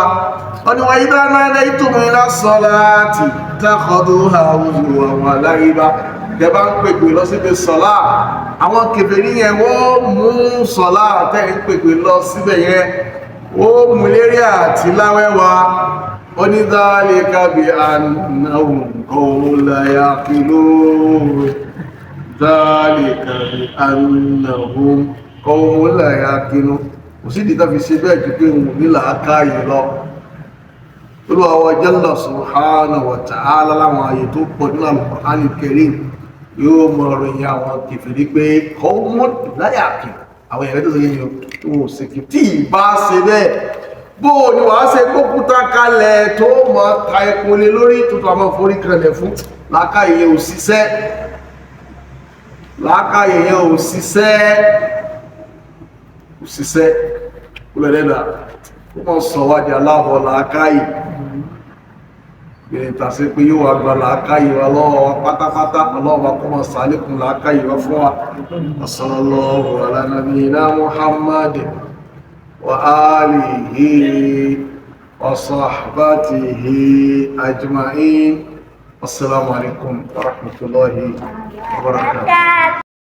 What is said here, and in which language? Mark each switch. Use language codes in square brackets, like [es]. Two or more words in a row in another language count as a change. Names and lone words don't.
[yo] Wọ́n ní [ar] وإذا ناديتم إلى الصلاة اتخذوها هزوا ولعبا, [yo] tẹ bá ń pèpè lọ síbi sọ́lá, àwọn kèfèrí yẹn wọ́n mú sọ́lá tẹ́ ń pèpè lọ síbẹ̀ yẹn, ó mú lérí àti láwẹ́wà. Ó ní [ar] ذلك بأنهم قوم لا يعقلون، ذلك بأنهم قوم لا يعقلون. [yo] Kò sí ìdíta fi ṣe bẹ́ẹ̀ jù pé òun ní làákàyè lọ. Olúwa wa [ar] جل سبحانه وتعالى [yo] láwọn ààyè tó pọ̀ nínú Al-Qur'an Al-Karim yóò mọ̀ ròyìn àwọn kèfèrí pé [ar] قوم لا يعقلون, [yo] àwọn èèyàn tó sọ yẹn tó ṣe kí tí ìbá ṣe bẹ́ẹ̀, bó ni wàá ṣe gbókúta kalẹ̀ tó mọ̀ ta epo lé lórí tuntun àmọ́ forí kanlẹ̀ fún. Làákàyè yẹn ò ṣiṣẹ́, làákàyè yẹn ò ṣiṣẹ́ kúlẹ̀lẹ́dà ó mọ̀ sọ wájú aláwọ̀ làákàyè bẹ̀rẹ̀ tàṣí pé yóò wá gba làákàyè wa lọ́wọ́ wa pátápátá. Ọlọ́wọ́ kọ́ mọ̀ sàlékún làákàyè wa fún wa. [ar] صلى الله على نبينا محمد وعلى آله وصحبه أجمعين. السلام عليكم ورحمة الله وبركاته.